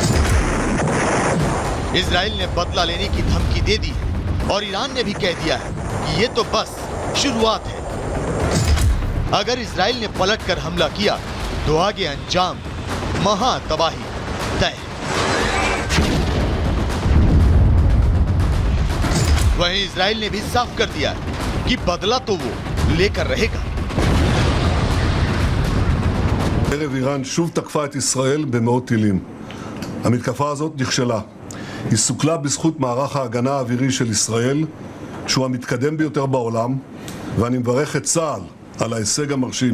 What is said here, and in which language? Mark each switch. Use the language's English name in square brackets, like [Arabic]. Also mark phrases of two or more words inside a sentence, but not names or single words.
[Hindi] इजराइल ने बदला लेने की धमकी दे दी है और ईरान ने भी कह दिया है कि ये तो बस शुरुआत है। अगर इजराइल ने पलटकर हमला किया तो आगे अंजाम महा तबाही तय। वहीं इजराइल ने भी साफ कर दिया है कि बदला तो वो लेकर रहेगा। [Hebrew] ערב איראן שוב תקפה את ישראל במאות טילים. המתקפה הזאת נכשלה. היא סוכלה בזכות מערך ההגנה האווירי של ישראל, שהוא המתקדם ביותר בעולם, ואני מברך את צה"ל על ההישג המרשים.